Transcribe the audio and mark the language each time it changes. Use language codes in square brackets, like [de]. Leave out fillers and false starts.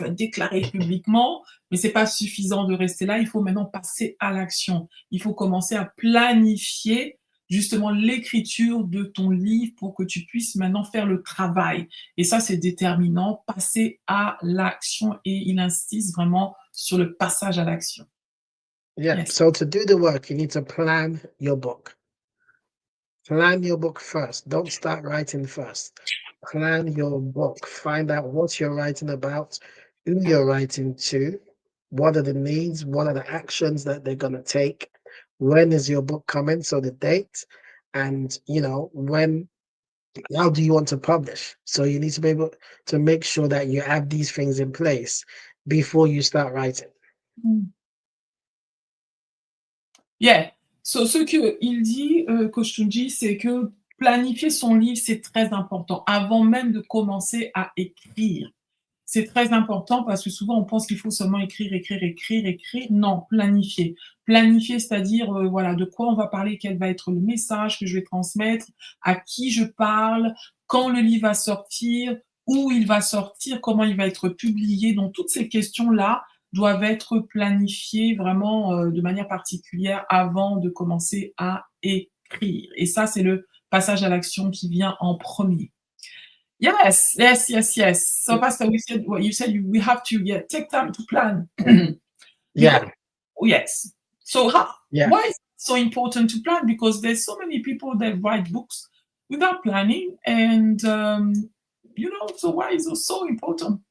[fr] Tu as déclaré publiquement, mais c'est pas suffisant de rester là. Il faut maintenant passer à l'action. Il faut commencer à planifier justement l'écriture de ton livre pour que tu puisses maintenant faire le travail. Et ça, c'est déterminant, passer à l'action. Et il insiste vraiment sur le passage à l'action. [en] Yeah. Yes. So to do the work, you need to plan your book. Plan your book first. Don't start writing first. Plan your book. Find out what you're writing about, who you're writing to, what are the needs, what are the actions that they're going to take, when is your book coming, so the date, and when, how do you want to publish? So you need to be able to make sure that you have these things in place before you start writing. Mm. Yeah. [fr] So, ce qu'il dit, Coach Tunji, c'est que planifier son livre, c'est très important avant même de commencer à écrire. C'est très important parce que souvent on pense qu'il faut seulement écrire, écrire, écrire, écrire. Non, planifier. Planifier, c'est-à-dire, voilà, de quoi on va parler, quel va être le message que je vais transmettre, à qui je parle, quand le livre va sortir, où il va sortir, comment il va être publié. Donc toutes ces questions-là doivent être planifiées vraiment, de manière particulière avant de commencer à écrire. Et ça, c'est le passage à l'action qui vient en premier. [en] Yes, yes, yes, yes. So, Pastor, we said what you said. We have to take time to plan because Yeah, oh, yes. So, how, yeah. why is it so important to plan? Because there's so many people that write books without planning, and so why is it so important?